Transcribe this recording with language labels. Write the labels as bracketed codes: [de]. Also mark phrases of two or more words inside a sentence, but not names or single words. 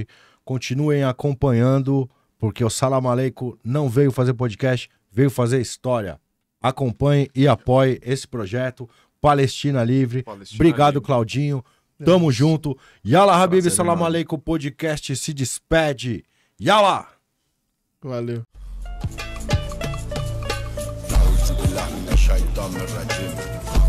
[pt] Continuem acompanhando, porque o Salam Aleikum não veio fazer podcast, veio fazer história. Acompanhe e apoie esse projeto. Palestina Livre. Obrigado, Livre. Claudinho. Tamo junto. [ar] يلا حبيب، سلام عليكم, [pt] podcast se despede. Yala! Valeu. [ar] أعوذ بالله من الشيطان الرجيم